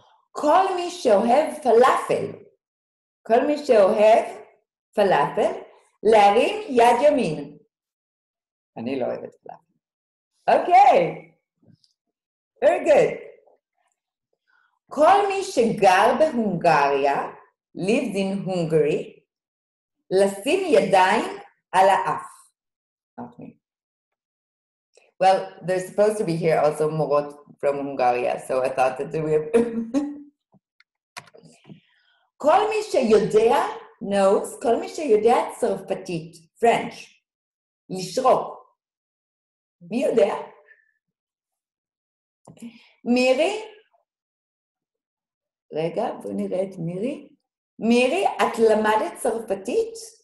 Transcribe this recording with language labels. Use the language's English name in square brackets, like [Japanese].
[Hebrew] כל מי שאוהב פלאפל, להרים יד ימין. אני לא אוהבת פלאפל. [English] Okay. Very good. [Hebrew] כל מי שגר בהונגריה, [English] lives in Hungary, [Hebrew] לשים ידיים על האף. [English] Not me. Well, there's supposed to be here also מורות from Hungary, so I thought that we have... [Hebrew] כל מי שיודע, [English] knows, [Hebrew] כל מי שיודע צרפתית, French, לשרוק. מי יודע? מירי? רגע, בואו נראה את מירי. מירי, את למדת צרפתית?